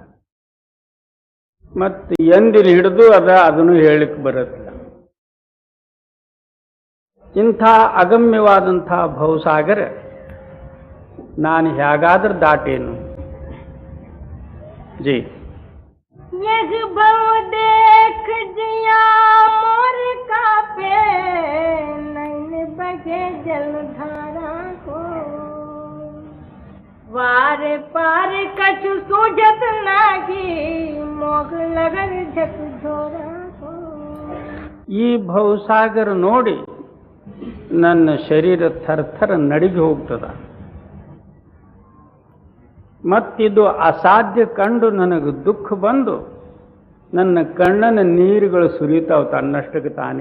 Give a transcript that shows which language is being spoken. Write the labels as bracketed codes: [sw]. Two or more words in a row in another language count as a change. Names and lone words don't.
[kn] ಮತ್ತು ಎಂದಿನ ಹಿಡಿದು ಅದನ್ನು ಹೇಳಕ್ಕೆ ಬರುತ್ತಿಲ್ಲ. ಇಂಥ ಅಗಮ್ಯವಾದಂಥ ಭವಸಾಗರ ನಾನು ಹೇಗಾದ್ರೂ ದಾಟೇನು. ಜೈ [awa] देख जिया मोर कापे नैन बगे जलधारा को वार पार कछु सूझत नागी मोग लगन झकझोरा को. [kn] ಈ ಭವಸಾಗರ ನೋಡಿ ನನ್ನ ಶರೀರ ಥರಥರ ನಡಿಗೆ ಹೋಗ್ತದ. ಮತ್ತಿದು ಅಸಾಧ್ಯ ಕಂಡು ನನಗೆ ದುಃಖ ಬಂದು ನನ್ನ ಕಣ್ಣನ ನೀರುಗಳು ಸುರಿತಾವ ತನ್ನಷ್ಟಕ್ಕೆ ತಾನೇ.